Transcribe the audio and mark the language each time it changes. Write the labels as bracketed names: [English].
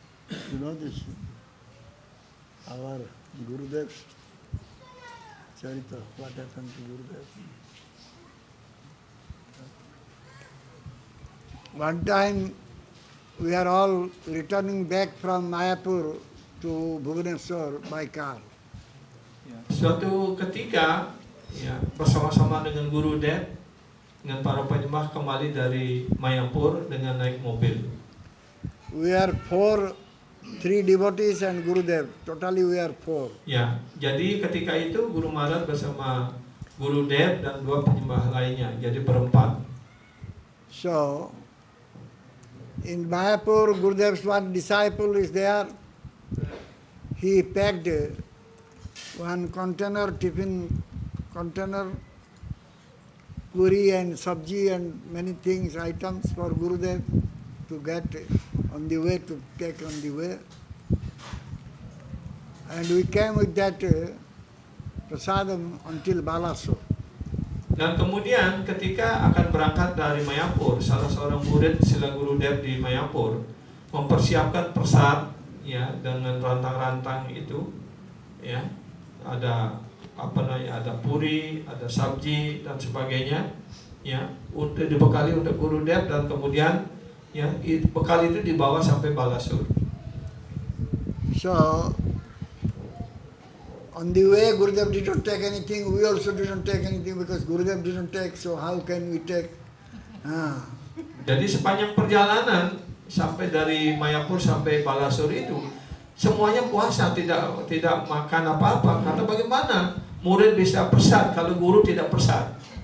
[English] You know this, our Gurudev's Charita, what happened to Gurudev? One time we are all returning back from Mayapur to Bhubaneswar by car. [Indonesian] Suatu ketika, ya, bersama-sama dengan Guru Dev, dengan para penyembah kembali dari Mayapur dengan naik mobil. [English] We are three devotees and Gurudev. Totally we are 4. [Indonesian] Ya, jadi ketika itu Guru Maharaj bersama Guru Dev dan 2 penyembah lainnya, jadi berempat. [English] So, in Mayapur, Gurudev's one disciple is there. He packed one tiffin container, puri and sabji and many things, items for Gurudev to get on the way, to take on the way. And we came with that prasadam until Balasur. [Indonesian] Dan kemudian ketika akan berangkat dari Mayapur, salah seorang murid Sila Gurudev di Mayapur mempersiapkan prasad, ya, dengan rantang-rantang itu, ya, ada ada puri, ada sabji dan sebagainya, ya, untuk dibekali untuk Gurudev, dan kemudian, ya, bekal itu dibawa sampai Balasur. [English] So, on the way, Gurudev didn't take anything. We also didn't take anything because Gurudev didn't take. So how can we take? [Indonesian] Jadi sepanjang perjalanan sampai dari Mayapur sampai Balasur itu semuanya puasa, tidak makan apa-apa. Karena bagaimana murid bisa prasad kalau guru tidak prasad?